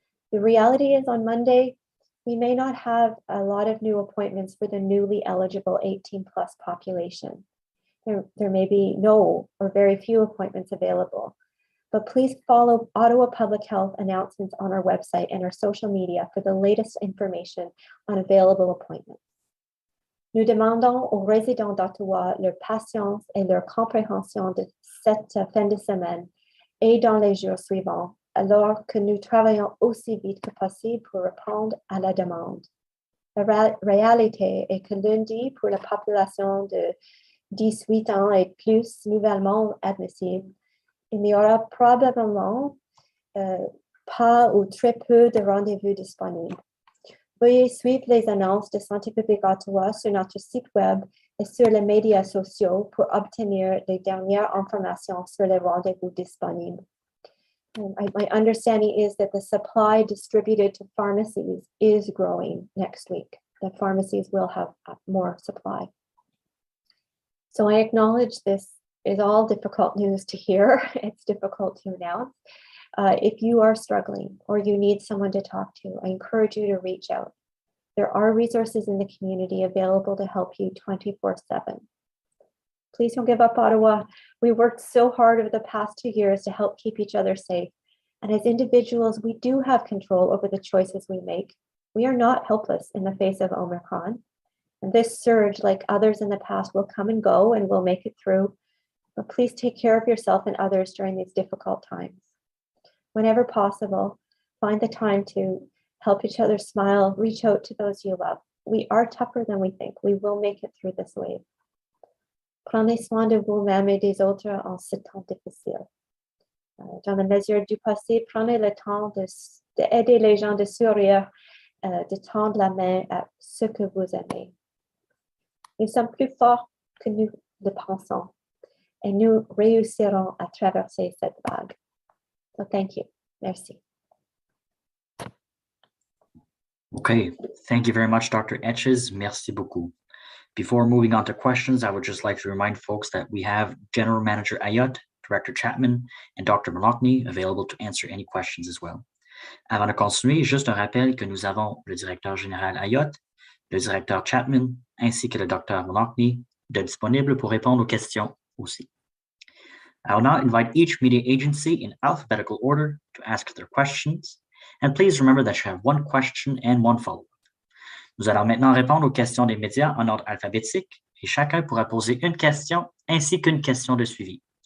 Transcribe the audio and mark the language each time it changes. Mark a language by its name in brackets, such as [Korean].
[English] The reality is on Monday, we may not have a lot of new appointments for the newly eligible 18 plus population. There may be no or very few appointments available, but please follow Ottawa Public Health announcements on our website and our social media for the latest information on available appointments. [French] Nous demandons aux résidents d'Ottawa leur patience et leur compréhension de cette fin de semaine et dans les jours suivants, alors que nous travaillons aussi vite que possible pour répondre à la demande. La réalité est que lundi, pour la population de 18 ans et plus nouvellement admissible, il n'y aura probablement pas ou très peu de rendez-vous disponibles. Veuillez suivre les annonces de Santé publique Ottawa sur notre site web et sur les médias sociaux pour obtenir les dernières informations sur les rendez-vous disponibles. [English] My understanding is that the supply distributed to pharmacies is growing next week. The pharmacies will have more supply. So I acknowledge this is all difficult news to hear. It's difficult to announce. If you are struggling or you need someone to talk to, I encourage you to reach out. There are resources in the community available to help you 24/7. Please don't give up, Ottawa. We worked so hard over the past 2 years to help keep each other safe. And as individuals, we do have control over the choices we make. We are not helpless in the face of Omicron. And this surge, like others in the past, will come and go, and we'll make it through. But please take care of yourself and others during these difficult times. Whenever possible, find the time to help each other smile, reach out to those you love. we are tougher than we think. We will make it through this wave. [French] Prenez soin de vous-même et des autres en ce temps difficile. Dans la mesure du possible, prenez le temps d'aider les gens, de sourire, de tendre la main à ceux que vous aimez. Nous sommes plus forts que nous le pensons et nous réussirons à traverser cette vague. [English] So thank you. [French] Merci. [English] Okay, thank you very much, Dr. Etches. [French] Merci beaucoup. [English] Before moving on to questions, I would just like to remind folks that we have General Manager Ayotte, Director Chapman, and Dr. Malakny available to answer any questions as well. [French] Avant de continuer, juste un rappel que nous avons le directeur général Ayotte, le directeur Chapman, ainsi que le Dr. Malakny de disponibles pour répondre aux questions aussi. [English] I will now invite each media agency in alphabetical order to ask their questions, and please remember that you have one question and one follow-up. [French] Nous allons maintenant répondre aux questions des médias en ordre alphabétique, et chacun pourra poser une question ainsi qu'une question de suivi.